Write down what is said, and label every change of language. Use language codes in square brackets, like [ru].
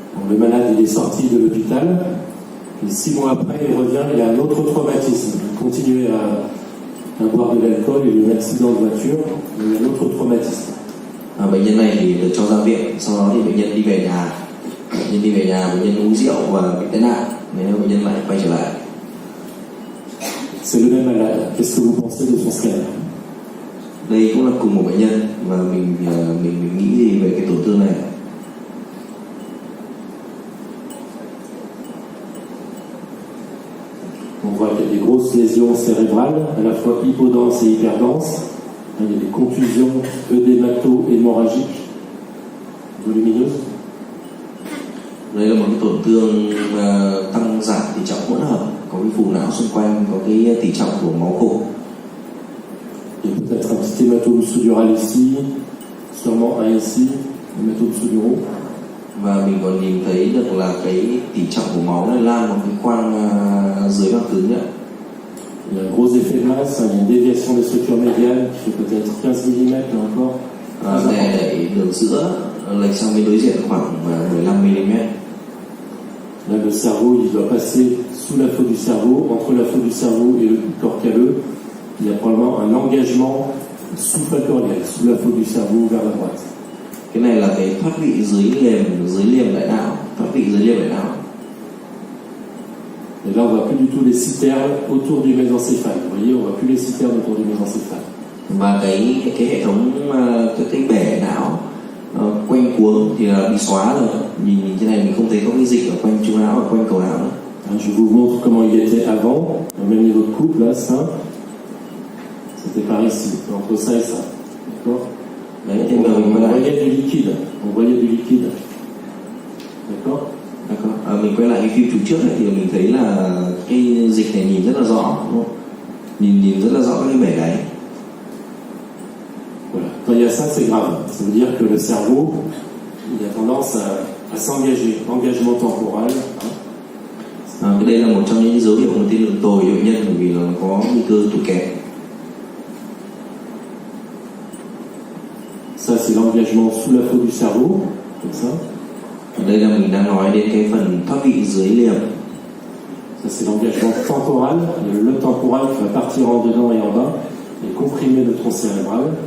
[fr] Le malade il est sorti de l'hôpital. Et 6 mois après, il revient, il a un autre traumatisme. Il continuait à boire de l'alcool, il a eu un accident de voiture, il a un autre traumatisme. [vi] Bệnh nhân này thì được cho ra viện, sau đó thì bệnh nhân đi về nhà. Bệnh nhân uống rượu và bị tai nạn, nên bệnh nhân lại quay trở lại. [fr] C'est le même malade. Qu'est-ce que vous pensez de son scanner? [vi] Đây cũng là cùng một bệnh nhân và mình nghĩ gì về cái tổn thương này? [fr] On voit qu'il y a des grosses lésions cérébrales, à la fois hypodenses et hyperdenses. Il y a des contusions œdémato-hémorragiques volumineuses. [vi] Đây là một cái tổn thương tăng giảm tỷ trọng hỗn hợp, có cái phù não xung quanh, có cái tỷ trọng của máu cục. [fr] Il y a peut-être un petit hématome sous-dural ici, sûrement un ici, hématome sous-duraux. [vi] Và mình còn nhìn thấy được là cái tỷ trọng của máu này lan vào cái khoang dưới màng cứng nữa. [fr] Il y a un gros effet de masse, il y a une déviation des structures médiales qui fait peut-être 15 mm là encore. [vi] Đẩy đường giữa lệch sang bên đối diện khoảng 15 mm. [fr] Là, le cerveau, il doit passer sous la faute du cerveau, entre la faute du cerveau et le corps calleux. Il y a probablement un engagement sous-factoriel, sous la faute du cerveau vers la droite. [vi] Cái này là cái thoát vị dưới liềm đại não, thoát vị dưới liềm đại não. [fr] Et là, on voit plus du tout les citernes autour du mésencéphale. Vous voyez, on voit plus les citernes autour du mésencéphale. [vi] Và cái hệ thống cái bể não quanh cuống thì là bị xóa rồi. Nhìn trên này mình không thấy có cái dịch ở quanh trung não, ở quanh cầu não nữa. [fr] Je vous montre comment il était avant, au même niveau de coupe, là, ça. C'était par ici, entre ça et ça. D'accord? [vi] Đấy, thì [fr] On [vi] mình [fr] voyait du liquide. On voyait du liquide. D'accord? [vi] Mình quay lại cái phim chụp trước ấy, thì mình thấy là cái dịch này nhìn rất là rõ, đúng không? Nhìn rất là rõ cái bể đáy. [fr] Voilà. Quand il y a ça, c'est grave. Ça veut dire que le cerveau, il a tendance à s'engager. Engagement temporal. [vi] Cái đây là một trong những dấu hiệu của tiên lượng tồi cho bệnh nhân, bởi vì nó có nguy cơ tụt kém. [fr] Ça, c'est l'engagement sous la faute du cerveau, comme ça. [vi] Đây là mình đang nói đến cái phần thoát vị dưới liềm. [fr] Ça, c'est l'engagement temporal. Le temporal qui va partir en dedans et en bas et comprimer le tronc cérébral.